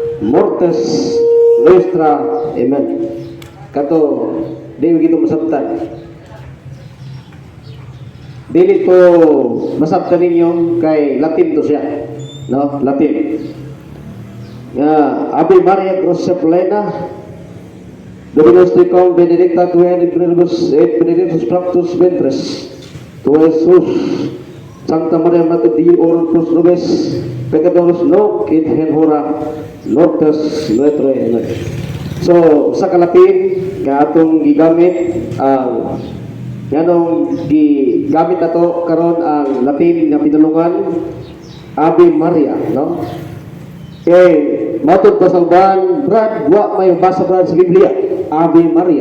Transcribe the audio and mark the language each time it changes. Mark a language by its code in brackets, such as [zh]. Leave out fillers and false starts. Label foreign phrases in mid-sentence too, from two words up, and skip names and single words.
[la] mortis nostra. Amen. [ceb] Kato, di begitu masabtan. Dili to masabtan ninyo kay Latin to siya. No, Latin. [la] Ave Maria Gracia Plena, Dominus tecum benedicta tu in pluribus et benedictus fructus ventris tu Jesus. Sancta Maria Mater Dei, ora pro nobis peccatoribus nunc et in hora mortis nostrae. [ceb] So sa kalapin nga atong gigamit ang yanong gigamit nato karon ang Latin nga pinulungan Ave Maria, no? Matod pa sa uban, Brad, wa may basa Brad sa Biblia, Ave Maria.